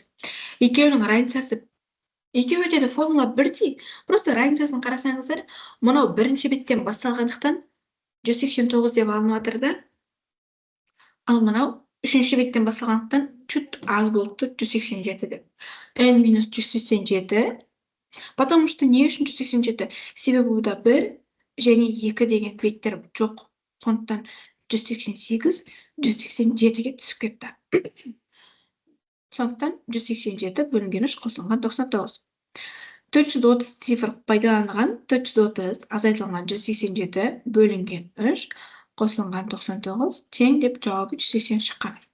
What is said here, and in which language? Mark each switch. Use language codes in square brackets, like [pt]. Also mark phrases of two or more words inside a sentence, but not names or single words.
[kk] Екеуінің разницасы, екеуінде де формула бірдей. Просто разницасын қарасаңыздар, мынау 1-ші беттен басталғандықтан 189 деп алынып жатыр да, ал мынау 3-ші беттен басталғандықтан чуть аз болды 187 деп. n-187, [ru] потому что [kk] не үшін 187? Себебі бұда 1 және 2 деген беттер жоқ. Сондықтан 188, 187-ге түсіп кетті. Сондықтан 187 бөлінген 3 қосылған 99. 430 цифр пайдаланған, 430 азайтылған 187 бөлінген 3 қосылған 99 тең деп жауабы 180 шыққан.